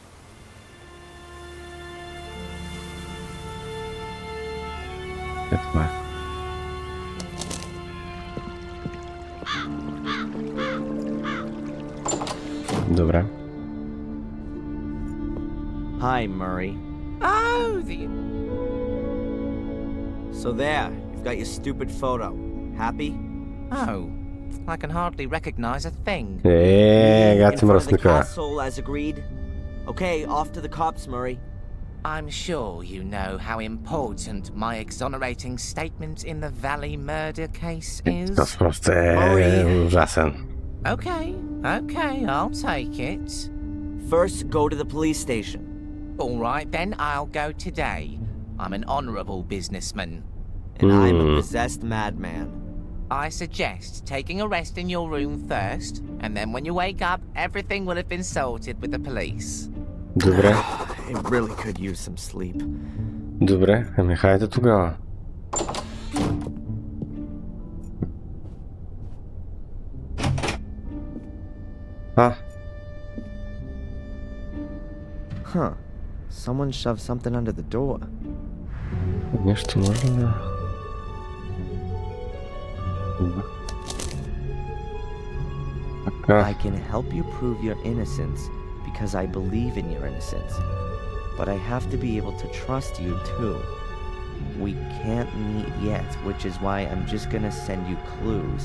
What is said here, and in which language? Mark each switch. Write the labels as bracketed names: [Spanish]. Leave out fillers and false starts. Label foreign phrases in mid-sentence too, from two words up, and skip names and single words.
[Bulgarian] Това е. Добре. [English] Hi, Murray. Oh, the... So there, you've got your stupid photo. Happy? Oh, I can hardly recognize a thing. In [Bulgarian] Гати [English] front of the [Bulgarian] мръсника. [English] castle as agreed? Okay, off to the cops, Murray. I'm sure you know how important my exonerating statement in the Valley murder case is. [Bulgarian] Това просто е ужасен. [English] Okay, I'll take it. First, go to the police station. All right, then I'll go today. I'm an honorable businessman. And I'm a possessed madman. I suggest taking a rest in your room first, and then when you wake up, everything will have been sorted with the police. [Bulgarian] Добре. [English] I really could use some sleep. [Bulgarian] Добре, ами хайде тогава. Huh. [English] Someone shoved something under the door. [Bulgarian] Нещо може ли да... [English] I can help you prove your innocence because I believe in your innocence. But I have to be able to trust you too. We can't meet yet, which is why I'm just gonna send you clues.